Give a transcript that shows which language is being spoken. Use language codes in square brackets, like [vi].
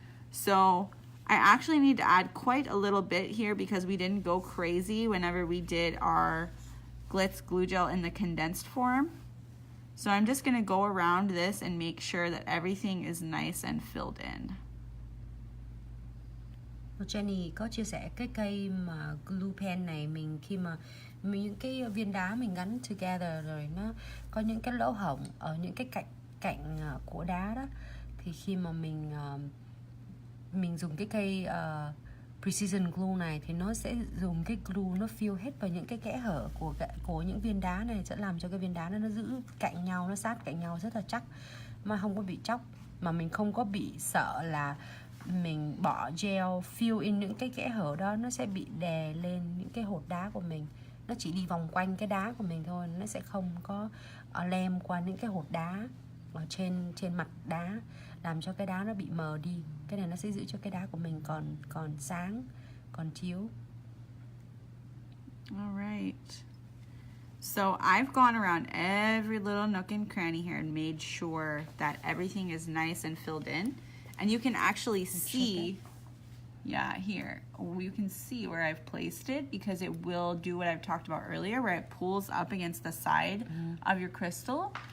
[en] So I actually need to add quite a little bit here because we didn't go crazy whenever we did our Glitz glue gel in the condensed form. So I'm just gonna go around this and make sure that everything is nice and filled in. [vi] Jenny có chia sẻ cái cây mà glue pen này khi mà những cái viên đá mình gắn together rồi nó có những cái lỗ hổng ở những cái cạnh của đá đó, thì khi mà mình dùng cái cây precision glue này thì nó sẽ dùng cái glue nó fill hết vào những cái kẽ hở của những viên đá này, sẽ làm cho cái viên đá nó giữ cạnh nhau, nó sát cạnh nhau rất là chắc mà không có bị chóc, mà mình không có bị sợ là mình bỏ gel fill in những cái kẽ hở đó nó sẽ bị đè lên những cái hột đá của mình. Nó chỉ đi vòng quanh cái đá của mình thôi, nó sẽ không có lem qua những cái hột đá ở trên mặt đá, làm cho cái đá nó bị mờ đi. Cái này nó sẽ giữ cho cái đá của mình còn sáng, còn chiếu. [en] All right. So I've gone around every little nook and cranny here and made sure that everything is nice and filled in. And you can actually see, yeah, here, you can see where I've placed it because it will do what I've talked about earlier, where it pulls up against the side of your crystal.